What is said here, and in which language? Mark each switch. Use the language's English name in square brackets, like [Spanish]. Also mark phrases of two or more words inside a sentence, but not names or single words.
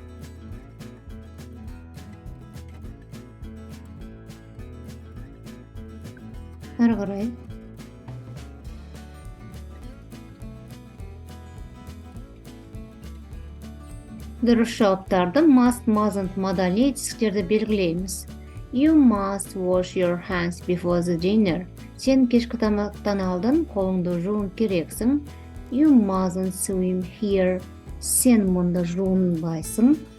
[Kazakh] Ары қарай. Дұрыс жауаптарды [English] must, mustn't [Kazakh] модальный етістіктерді белгілейміз. [English] You must wash your hands before the dinner. [Kazakh] Сен кешкі тамақтан алдын қолыңды жуын керексің. [English] You mustn't swim here. [Kazakh] Сен мұнда жуынбайсың,